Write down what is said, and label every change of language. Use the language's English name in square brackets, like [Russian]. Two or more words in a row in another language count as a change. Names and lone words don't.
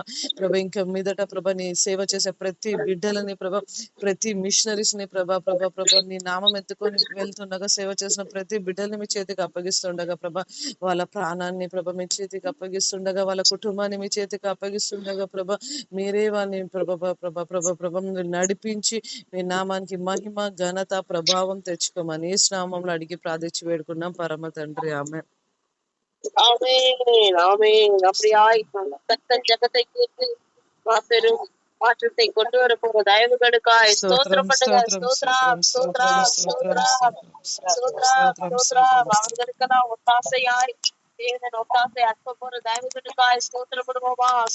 [Telugu] ఇంకా మీదట నీ సేవ చేసే ప్రతి బిడ్డలని ప్రతి మిషనరీస్ ని నీ నామం ఎత్తుకొని వెళ్తుండగా సేవ చేసిన ప్రతి బిడ్డల్ని మీ చేతికి అప్పగిస్తుండగా వాళ్ళ ప్రాణాన్ని మీ చేతికి అప్పగిస్తుండగా వాళ్ళ కుటుంబాన్ని మీ చేతికి అప్పగిస్తుండగా మీరే వాళ్ళని నడిపించి మీ నామానికి మహిమ ఘనత ప్రభావం తెచ్చుకోమని యేసు నామంలో అడిగి ప్రార్థించి వేడుకున్నాం పరమ తండ్రి. ఆమేన్. [Tamil] அப்படியாய் கர்த்தர் ஜெபத்தை கேட்டு மாற்றத்தை கொண்டு வர போற தயவுகளுக்காய் ஸ்தோத்திரம் பண்ணுங்க. ஸ்தோத்திரம் அவர்களுக்கெல்லாம் ஒத்தாசையாய் தேவன் ஒத்தாசை அற்ப போற தயவுகளுக்காய் ஸ்தோத்திரப்படுவோமா.